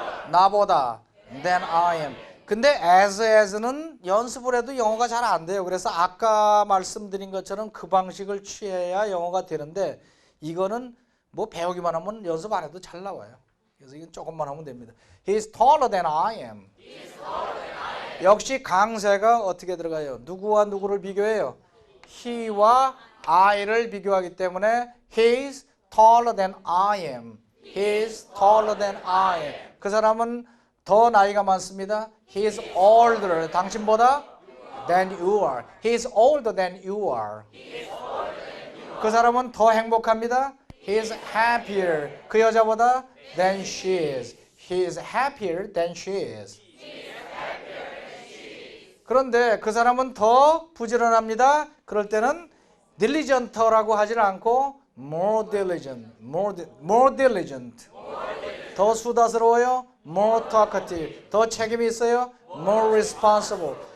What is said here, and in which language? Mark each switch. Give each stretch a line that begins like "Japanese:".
Korean: 나보다
English: than I am.
Korean: 근데 as는 연습을 해도 영어가 잘 안 돼요. 그래서 아까 말씀드린 것처럼 그 방식을 취해야 영어가 되는데 이거는 뭐 배우기만 하면 연습 안 해도 잘 나와요. 그래서 이건 조금만 하면 됩니다.
English: He's taller than I am.
Korean: 역시 강세가 어떻게 들어가요? 누구와 누구를 비교해요? He와 I를 비교하기 때문에
English: He's taller than I am. He's taller than I am.
Korean: 그 사람은 더 나이가 많습니다.
English: He's older.
Korean: 당신보다
English: than you are. He's older than you are.
Korean: 그 사람은 더 행복합니다.
English: He's happier.
Korean: 그 여자보다
English: than she is. He is happier than she is.
Korean: 그런데 그 사람은 더 부지런합니다. 그럴 때는 diligent라고 하지는 않고
English: more diligent, more diligent.
Korean: 더 수다스러워요.
English: more talkative.
Korean: 더 책임이 있어요.
English: more responsible.